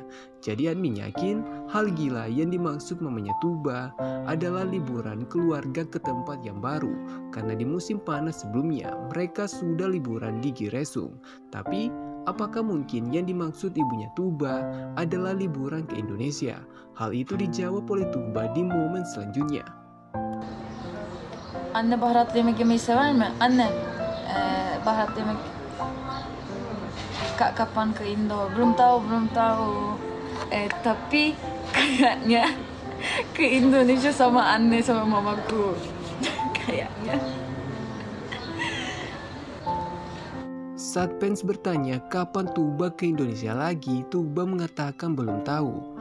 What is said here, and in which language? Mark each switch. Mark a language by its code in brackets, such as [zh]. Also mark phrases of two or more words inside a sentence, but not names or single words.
[id] Jadi admin yakin hal gila yang dimaksud mamanya Tuba adalah liburan keluarga ke tempat yang baru. Karena di musim panas sebelumnya mereka sudah liburan di Giresun. Tapi apakah mungkin yang dimaksud ibunya Tuba adalah liburan ke Indonesia? Hal itu dijawab oleh Tuba di momen selanjutnya. [tr] Anne baharat yemek yemeyi sever mi? Anne, baharat yemek. [id] Kak kapan ke Indo? Belum tahu. Tapi kayaknya ke Indonesia sama Anne sama mamaku. Kayaknya. Saat fans bertanya kapan Tuba ke Indonesia lagi, Tuba mengatakan belum tahu.